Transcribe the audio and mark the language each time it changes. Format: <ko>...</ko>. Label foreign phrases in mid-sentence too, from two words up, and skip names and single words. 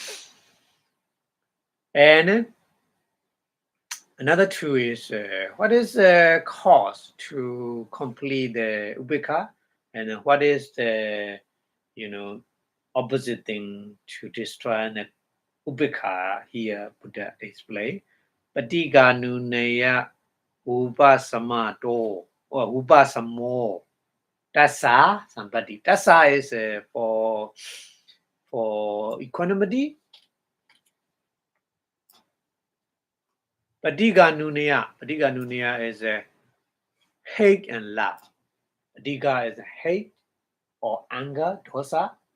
<en>And another two is what is the cause to complete the ubeka, and what is the opposite thing to destroy the ubeka here Buddha explain.</en> <pi>Patiga nuneya upasamato or upasamo. Tassa sampati.</pi> <en>Tassa is for equanimity.</en> <pi>Patiga nuneya</pi> <en>is hate and love. Patiga is hate or anger, dosa.</en>